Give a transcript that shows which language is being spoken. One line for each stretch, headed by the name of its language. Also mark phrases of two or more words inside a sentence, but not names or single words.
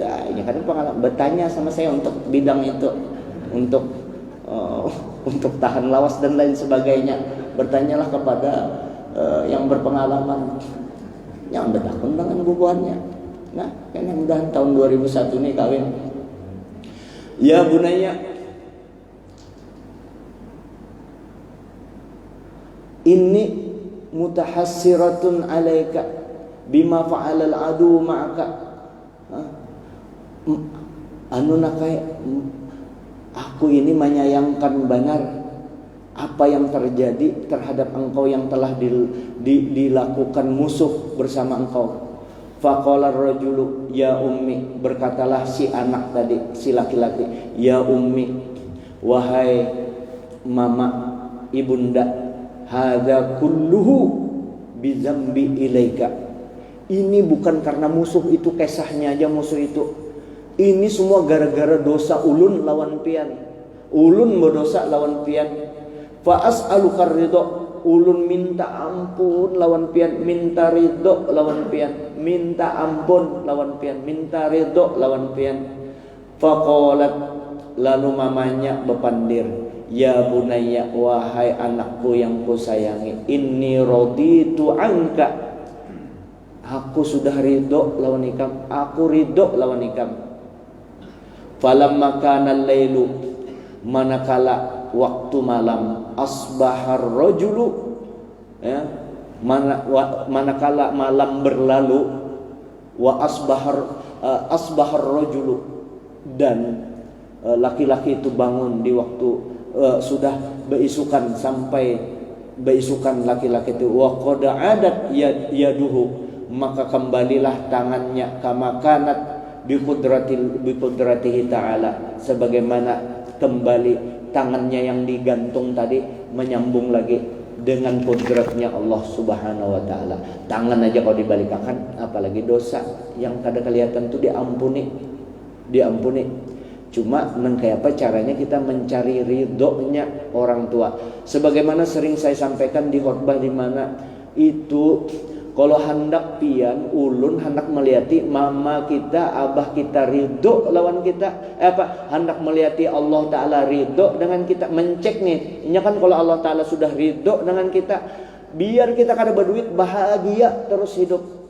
Indonesian: Ini kan pengalaman, bertanya sama saya untuk bidang itu, untuk tahan lawas dan lain sebagainya. Bertanyalah kepada yang berpengalaman, jangan bertakun dengan bubuhannya. Nah, kan mudah tahun 2001 ini kawin.
Arabic: يا بني, إني متحسرة عليك بما فعل العدو معك.
Indonesian: Aku ini menyayangkan benar apa yang terjadi terhadap engkau yang telah dilakukan musuh bersama engkau.
Arabic: فقال الرجل يا أمي,
Indonesian: berkatalah si anak tadi, si laki-laki,
Arabic: يا أمي,
Indonesian: wahai mama, ibunda,
Arabic: هذا كله بذنبي إليك.
Indonesian: Ini bukan karena musuh itu, kesahnya aja musuh itu.
Banjar: Ini semua gara-gara dosa ulun lawan pian. Ulun berdosa lawan pian.
Arabic: فأسألك رضا,
Banjar: ulun minta ampun lawan pian, minta ridho lawan pian, minta ampun lawan pian, minta ridho lawan pian. Faqalat, lalu mamanya bepandir,
Arabic: يا بني,
Banjar: wahai anakku yang kusayangi,
Arabic: إني رضيت عنك,
Banjar: aku sudah ridho lawan ikam, aku ridho lawan ikam.
Arabic: فلما كان الليل,
Banjar: manakala waktu malam,
Arabic: أصبح الرجل,
Banjar: ya, manakala malam berlalu,
Arabic: وأصبح الرجل,
Banjar: dan laki-laki itu bangun di waktu sudah beisukan, sampai beisukan laki-laki itu,
Arabic: وقد عادت يده,
Banjar: maka kembalilah tangannya
Arabic: كما كانت بقدرته تعالى,
Indonesian: sebagaimana kembali tangannya yang digantung tadi menyambung lagi dengan kudratnya
Arabic: الله سبحانه وتعالى.
Banjar: Tangan aja kalau dibalikkan, apalagi dosa yang kada kelihatan itu diampuni.
Indonesian: Cuma kayak apa caranya kita mencari ridhonya orang tua.
Banjar: Sebagaimana sering saya sampaikan di khotbah, di mana itu kalau hendak pian ulun hendak melihati mama kita, abah kita ridho lawan kita, hendak melihati
Arabic: الله تعالى
Banjar: ridho dengan kita, mencek nih, ini kan kalau
Arabic: الله تعالى
Banjar: sudah ridho dengan kita, biar kita kada berduit bahagia terus hidup.